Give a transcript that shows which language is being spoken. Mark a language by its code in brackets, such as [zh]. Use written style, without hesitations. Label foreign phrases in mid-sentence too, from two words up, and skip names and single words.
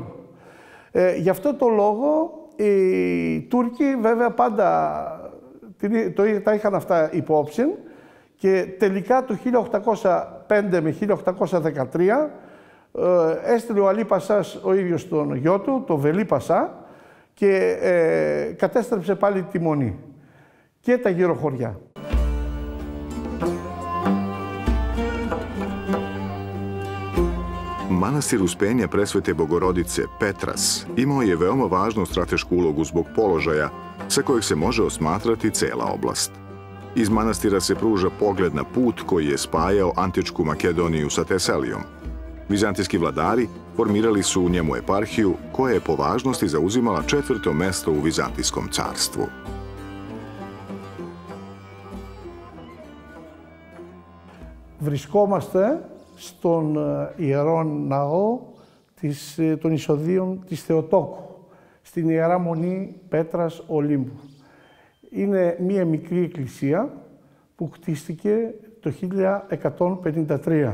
[el] Γι' αυτό το λόγο οι Τούρκοι βέβαια πάντα τα είχαν αυτά υπόψη και τελικά το 1805 με 1813 έστειλε ο Αλή Πασάς ο ίδιος τον γιο του, τον Βελί Πασά, και κατέστρεψε πάλι τη Μονή και τα γύρω χωριά. [sr] Manastir Uspenja Presvete Bogorodice Petras imao je veoma važnu stratešku ulogu zbog položaja sa kojeg se može osmatrati cela oblast. Iz manastira se pruža pogled na put koji je spajao antičku Makedoniju sa Teselijom. Vizantijski vladari formirali su u njemu eparhiju koja je po važnosti zauzimala 4. mesto u Vizantijskom carstvu. [el] Βρισκόμαστε στον Ιερό Ναό των Εισοδείων της Θεοτόκου, στην Ιερά Μονή Πέτρας Ολύμπου. Είναι μία μικρή εκκλησία που κτίστηκε το 1153.